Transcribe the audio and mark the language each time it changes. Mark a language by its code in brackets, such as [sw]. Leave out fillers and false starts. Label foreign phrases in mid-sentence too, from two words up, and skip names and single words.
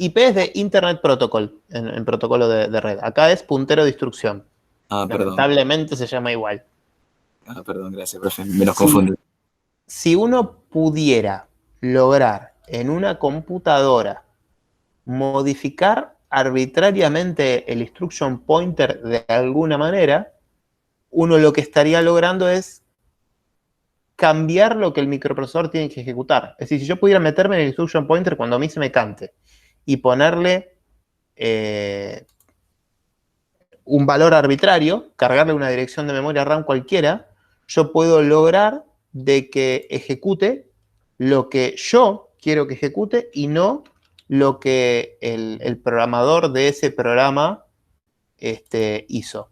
[es] IP es de [en] Internet Protocol, [es] en protocolo de red. Acá es puntero de instrucción. Perdón. Lamentablemente se llama igual. Perdón, gracias, profe. Me los confundí. Si uno pudiera lograr en una computadora modificar arbitrariamente el [en] instruction pointer [es] de alguna manera, uno lo que estaría logrando es cambiar lo que el microprocesador tiene que ejecutar. Es decir, si yo pudiera meterme en el [en] instruction pointer [es] cuando a mí se me cante y ponerle un valor arbitrario, cargarle una dirección de memoria RAM cualquiera, yo puedo lograr de que ejecute lo que yo quiero que ejecute y no lo que el programador de ese programa hizo.